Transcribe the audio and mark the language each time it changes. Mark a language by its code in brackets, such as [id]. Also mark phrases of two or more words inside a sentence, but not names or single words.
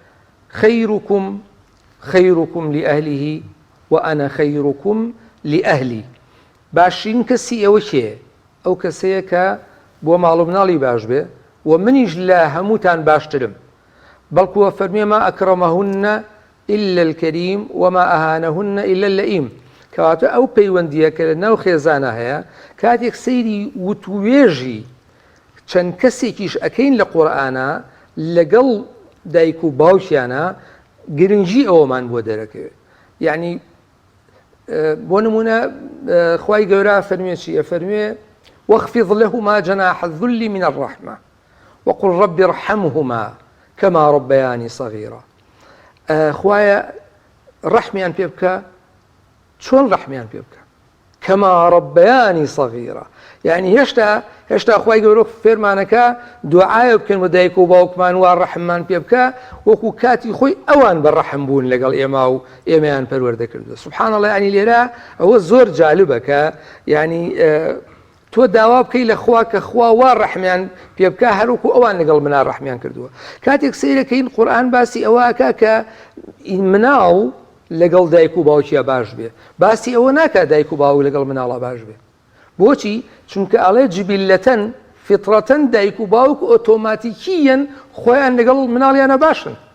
[ar] خەیرکم لأهله وأنا خەیرکم لأهلی [ckb] باشترین کەسی ئێوە کێیە ئەو کەسەیە کە بۆ ماڵ و مناڵی باش بێ و منیش لە هەمووتان باشترم بەڵکو ئەفەرمێ [ar] ما ئەکرەمەهن إلا الكريم وما أهانهن إلا اللئيم [ckb] کەواتە ئەو پەیوەندیە کە لە ناو خێزانە هەیە کاتێک سەیری وتوێژی چەند کەسێکیش ئەکەین لە قورئانە لەگەڵ دایک و باوکیانە گرنگی ئەوەمان بۆ دەرەکەوێت یعنی بۆ نمونە خوای گەورە فەرمێ چی ئەفەرمێ [ar] واخفض لهما جناح الذل من الرحمة وقل رب ارحمهما كما ربياني صغيرا [ckb] خوایە ڕەحمیان پێ بکە چۆن ڕەحمیان پێ بکە [ar] كما ربياني صغيرا [ckb] يعني هێشتا خوای گەورە فێرمانەکە دوعایە بکەن بە دایک و باوکمان وا ڕەحممان پێ بکە وەکو کاتی خۆی ئەوان بە ڕەحم بوون لەگەڵ ئێمە و ئێمەیان پەروەردە کردووە [ar] سوبحان الله [ckb] ینی لێرە ئەوە زۆر جالبە کە ینی تۆ داوا بکەی لە خوا کە خوا وا ڕەحمیان پێ بکە هەروەکو ئەوان لەگەڵ منە ڕەحمیان کردووە کاتێک سەیرەکەین قورئان باسی ئەوە ئەکا کە مناڵ لەگەڵ دایک و باوکیە باش بێ باسی ئەوە ناکات دایک و باوک لەگەڵ مناڵە باش بێ بۆچی چونکە ئەڵێ [ar] جبیلەتەن فطرەتەن [ckb] دایک و باوک ئۆتۆماتیکیەن خۆیان لەگەڵ مناڵیانە باشن